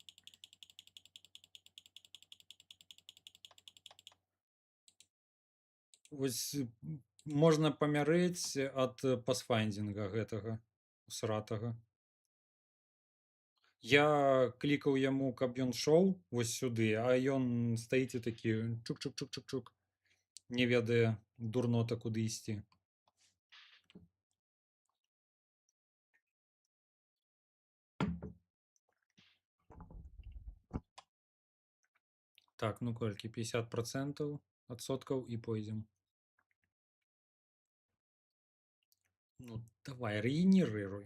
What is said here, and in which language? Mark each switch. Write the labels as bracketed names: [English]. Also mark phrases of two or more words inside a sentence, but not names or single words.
[Belarusian] Вось можна памярэць ад пасфайндзінга гэтага усратага. Я клікаў яму, каб ён шоў вось сюды, а ён стаіць і такі чук-чук-чук-чук-чук. Не ведае дурнота, куды ісці. Так, ну колькі? 50% адсоткаў і пойдзем. Ну, давай, рэгенерыруй.